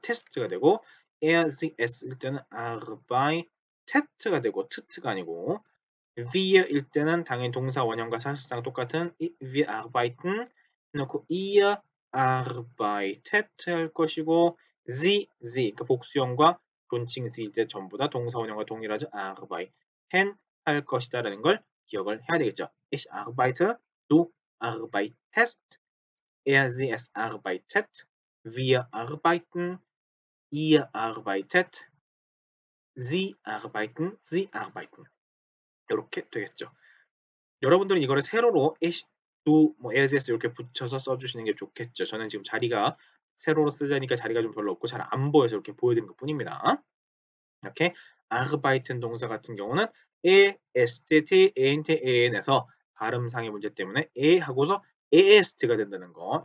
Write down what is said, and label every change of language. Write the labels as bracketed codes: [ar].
[ko] 테스트가 되고 에스일 때는 아르바이 테트가 되고 트트가 아니고 wir일 때는 당연히 동사 원형과 사실상 똑같은 [de] wir arbeiten [ko] 해놓고 [de] ihr arbeitet [ko] 할 것이고 sie 그 복수형과 존칭 sie일 때 전부 다 동사 원형과 동일하죠. arbeiten 할 것이다라는 걸 기억을 해야 되겠죠. [de] Ich arbeite, du arbeitest, sie es arbeitet, wir arbeiten, ihr arbeitet, sie arbeiten. [ko] 이렇게 되겠죠. 여러분들은 이거를 세로로 as, do, 뭐 as 이렇게 붙여서 써주시는 게 좋겠죠. 저는 지금 자리가 세로로 쓰자니까 자리가 좀 별로 없고 잘 안 보여서 이렇게 보여드린 것 뿐입니다. 이렇게 arbeiten 동사 같은 경우는 e, est, t, ent, en에서 발음상의 문제 때문에 e 하고서 est가 된다는 거.